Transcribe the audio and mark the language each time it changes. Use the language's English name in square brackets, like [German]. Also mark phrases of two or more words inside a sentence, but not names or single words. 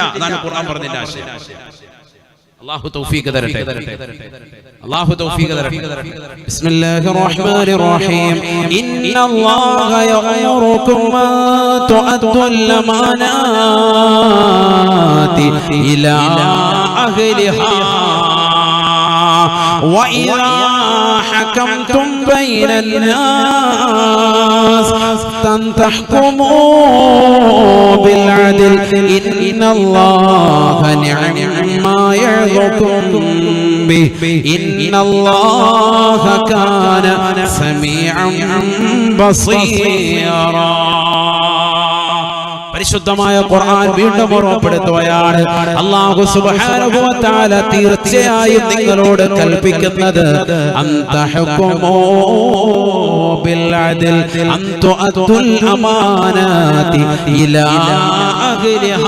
[Malayalam] അതാണ് ഖുർആൻ പറഞ്ഞതിന്റെ ആശയം. അല്ലാഹു തൗഫീഖ് തരട്ടെ. അല്ലാഹു തൗഫീഖ് തരട്ടെ. [Arabic] بسم الله الرحمن الرحيم. إن الله يأمركم أن تؤدوا الأمانات إلى أهلها وإذا حكمتم بين الناس أن تحكموا بالعدل إن الله نعم ما يعظكم به إن الله كان سميعا بصيرا. [Malayalam] പരിശുദ്ധമായ ഖുർആൻ വീണ്ടും ഓർമ്മപ്പെടുത്തുകയാണ്. അല്ലാഹു [Arabic] سبحانه وتعالى [Malayalam] തീർച്ചയായും നിങ്ങളോട് കൽപ്പിക്കുന്നത് [Arabic] أن تحكموا بالعدل أن تؤدوا الأمانات إلى أهلها.